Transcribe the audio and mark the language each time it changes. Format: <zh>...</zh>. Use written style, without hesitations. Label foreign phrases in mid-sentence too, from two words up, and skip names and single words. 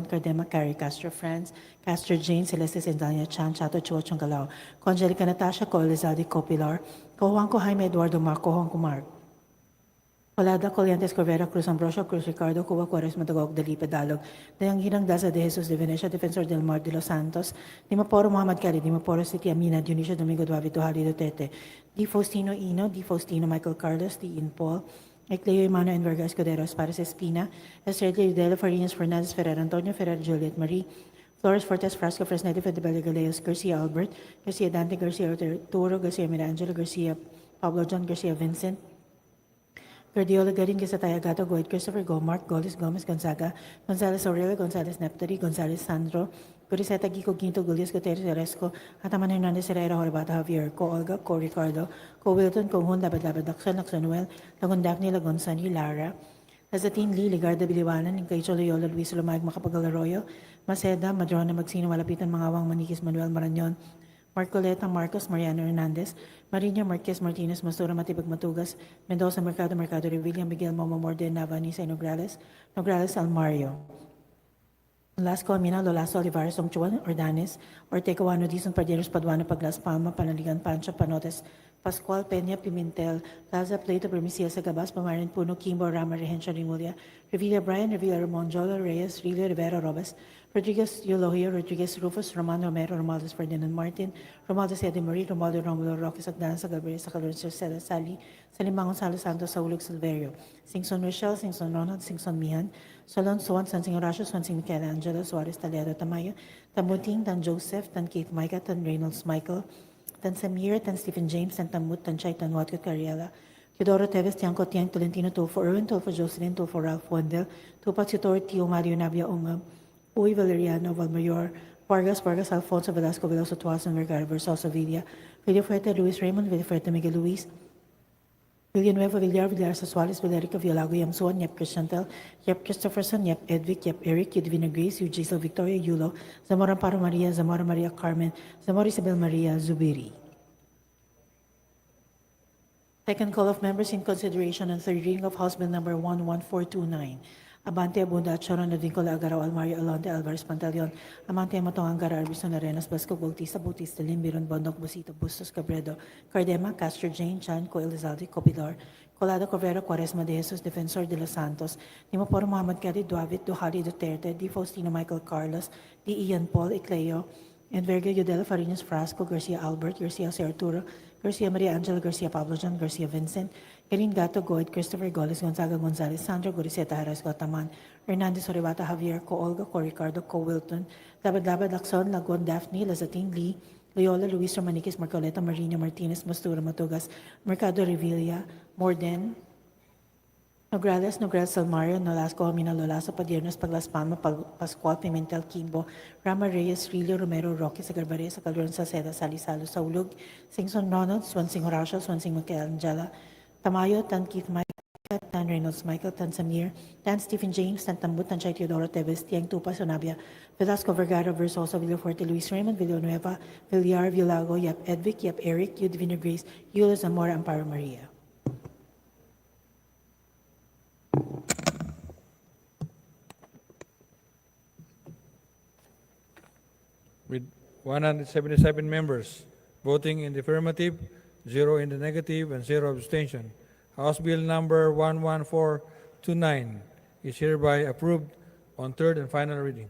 <en>Cardema, Carrie, Castro, France, Castro, Jane, Celeste, Sendanya, Chan, Chato, Chuochong, Galao, Angelica, Natasha, Co, Elizalde, Copilar, Cojuanco, Jaime, Eduardo, Marco, Juanco, Mark, Colada, Coliantes, Corvera, Cruz, Ambrosio, Cruz, Ricardo, Cuba, Juarez, Matagog, Dalipe, Dalog, Dayang Hirang, Daza, De Jesus, De Venecia, Defensor del Mar, De Los Santos, Dimaporo, Muhammad Kali, Dimaporo, City, Amina, Dionisio, Domingo, Duavi, Duhali, Duterte, Di Faustino, Ino, Di Faustino, Michael Carlos, Di In Paul, Ecleo Emano and Vargas Escuderos, Paris Espina, Estrella Udelo, Farinas Fernandez, Ferrer, Antonio Ferrer, Juliet Marie, Flores Fortes, Frasco, Fresnete, Fedebella Galeos, Garcia Albert, Garcia Dante, Garcia Arturo, Garcia Mirangelo, Garcia Pablo John, Garcia Vincent, Guardiola Garin, Gisataya Gato, Goit, Christopher Gomart, Golis Gomez, Gonzaga, Gonzales Aurelio, Gonzales Neptari, Gonzales Sandro, Guriseta Gico, Ginto, Gulias, Guterres, Oresco, Ataman Hernandez, Herrera, Horbata, Javier, Co Olga, Co Ricardo, Co Wilton, Co Hun, Labad Labad, Lakson Noel, Lagon Daphne, Lagon Sunny, Lara, Lazatin Lee, Ligarda Biliwanan, Incaicho Loyola, Luis Lumag, Macapagal Arroyo, Maceda, Madrona, Magsino, Malapitan, Mangawang, Maniquis, Manuel Marañon, Marcoleta, Marcos, Mariano Hernandez, Marina Marquez, Martinez, Masura, Matibag Matugas, Mendoza, Mercado Revilla, Miguel Momo Morde, Navanisa, Nograles, Almario. Nolasco, Amina, Lolaso, Olivares, Ongchuan, Ordanes, Ortega, Wano, Dizon, Parderos, Paduano, Paglas, Palma, Panaligan, Pancha, Panotes, Pascual, Peña, Pimentel, Plaza, Plato, Bermisia, Sagabas, Pamarin, Puno, Kimbo, Rama, Rehencia, Rimulya, Revilla, Brian, Revilla, Ramon, Jola, Reyes, Rilio, Rivera, Robes, Rodriguez, Eulohio, Rodriguez, Rufus, Romano, Romero, Romualdez, Ferdinand Martin, Romualdez, Eddie Marie, Romualdo, Romulo, Roque, Sagdan, Sagabre, Sacalor, Cela, Sali, Salimang, Gonzalo, Santos, Saulog, Silverio, Singson, Rochelle, Singson, Ronald, Singson, Mihan, Solon, Swan, Sansing Horacio, Sansing Michelangelo, Suarez, Taledo, Tamayo, Tamuting, Tan Joseph, Tan Keith Micah, Tan Reynolds Michael, Tan Samir, Tan Stephen James, Tan Tamut, Tan Chay, Tan Watko Cariela, Teodoro Teves, Tiangco, Tiang, Tolentino, Tulfo Erwin, Tulfo Jocelyn, Tulfo Ralph Wendell, Tupac Sitor, Tio Mario Navia Ungam, Uy Valeriano, Valmayor, Vargas, Vargas, Alfonso, Velasco, Veloso, Tuason, Vergara, Versosa, Villa, Villafuerte, Luis Raymond, Villafuerte, Miguel Luis, Villanueva, Villar, Villar, Sasuales, Valerica, Villago, Yamsuan, Yep Christiantel, Yep Christopherson, Yep Edvic, Yep Eric, Yudvina Grace, Giselle Victoria, Yulo, Zamora Amparo Maria, Zamora Maria Carmen, Zamora Isabel Maria, Zubiri. Second call of members in consideration and third reading of House Bill Number 11429. Abante Abunda at Sharon Advincola Agaraw Almario Alonte Alvarez Pantaleon, Amante Matong Angara Arbison Arenas Basco Bautista Bautista Limbiron Bondok Busito Bustos Cabredo, Cardema Castro Jane Chan Co Elizalde Copilar, Colado Covero Quaresma de Jesus Defensor de los Santos, Nimoporo Muhammad Kadi Duavit Duhali Duterte, Di Faustino Michael Carlos, Di Ian Paul Icleo, and Verga Yudela Farinas Frasco, Garcia Albert, Garcia Jose Arturo, Garcia Maria Angela, Garcia Pablo John, Garcia Vincent, Garin Gato Goid, Christopher Goles, Gonzaga Gonzalez, Sandro Goriceta Harris Gotaman, Hernandez Oribata Javier, Co Olga, Co Ricardo, Co Wilton, Labad Lacson, Lagon Daphne, Lazatin Lee, Loyola, Luis Romaniquis, Marcoleta, Marina Martinez, Mastura Matugas, Mercado Revilla, Morden, Nograles, Nograles Salmario, Nolasco, Amina, Lolaso, Padiernos, Paglas Palma, Pascual, Pimentel, Kimbo, Rama Reyes, Rilio, Romero, Roque, Sagarbaré, Sacalron, Salceda, Salisalo, Saulug, Singson Ronald, Swansing Horacio, Swansing Michelangela, Tamayo, Tan Keith Micah, Tan Reynolds Michael, Tan Samir, Tan Stephen James, Tan Tambut, Tan Chay Teodoro Teves, Tiang Tupa, Sonabia, Velasco Vergara, Versosa, Villafuerte, Luis Raymond, Villanueva, Villar, Villago, Yap Edvic, Yap Eric, Yudvina Grace, Yulo Zamora, Amparo Maria. With 177 members voting in the affirmative, 0 in the negative, and 0 abstention, House Bill Number 11429 is hereby approved on third and final reading.</en>